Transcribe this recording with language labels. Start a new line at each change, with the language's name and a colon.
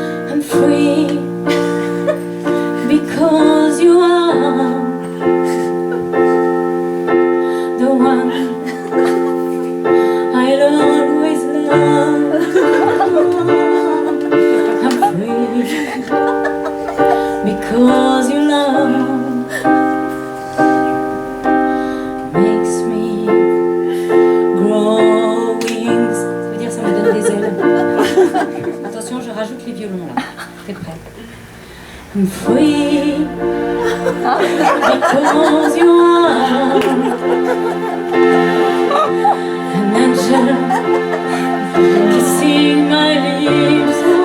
English: I'm free because you are the one I'll always love. I'm free because you love makes me grow wings.
French: Ça veut dire ça me donne des ailes. Attention, je rajoute les violons là. T'es prêt?
English: I'm free because you are an angel kissing my lips.